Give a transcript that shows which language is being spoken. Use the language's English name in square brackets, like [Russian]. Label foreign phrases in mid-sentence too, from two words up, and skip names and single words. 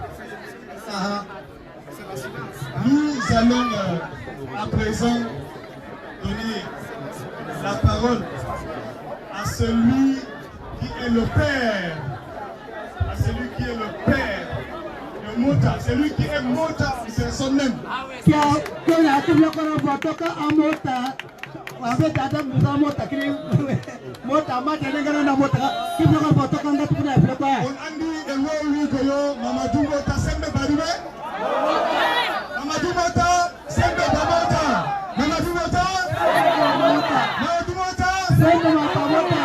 [French] Nous allons à présent donner la parole à celui qui est le père, à celui qui est le père de Mota, celui qui est Mota, c'est son nom. [Fula] Mamadou Mota sembe baribe. Mamadou Mota sembe Mota. Mamadou Mota. Mamadou Mota sembe Mota.